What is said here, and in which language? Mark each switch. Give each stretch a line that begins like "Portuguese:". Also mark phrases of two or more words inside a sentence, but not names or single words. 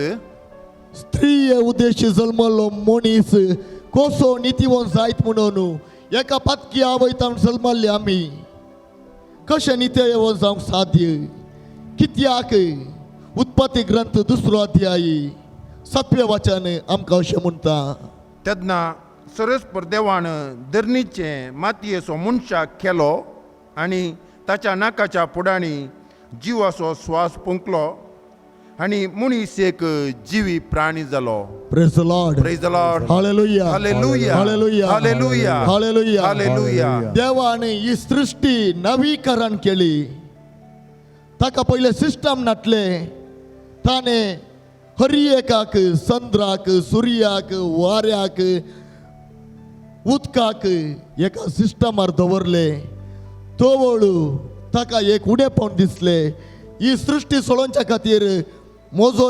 Konkani: स्त्रीय उद्देशी जल्मलो मनीस कसो नितीवंत जायत म्हणून एका पातकी आवयतान जल्मल्ले आमी कशें नित्यवंत जावंक साध्य कित्याक उत्पत्ती ग्रंथ 2रो अध्यायी 7वें वचन आमकां अशें म्हणटा तेन्ना सरस्पर देवान धरणीचे मातयेचो मनशाक केलो आनी ताच्या नाकाच्या फुडाणी जिवाचो स्वास पुंकलो आनी मनीस एक जिवी प्राणी जालो
English: praise the Lord praise the Lord
Konkani: हालेलुया हालेलुया हालेलुया हालेलुया हालेलुया हालेलुया देवाने ही सृष्टी नवीकरण केली ताका पहिले सिस्टम नाटले ताने हरियेकाक चंद्राक सुर्याक वाऱ्याक उदकाक एका सिस्टमार दवरले तोवळू ताका एक उडेपण दिसले ही सृष्टी सोडोवच्या खातीर म्हजो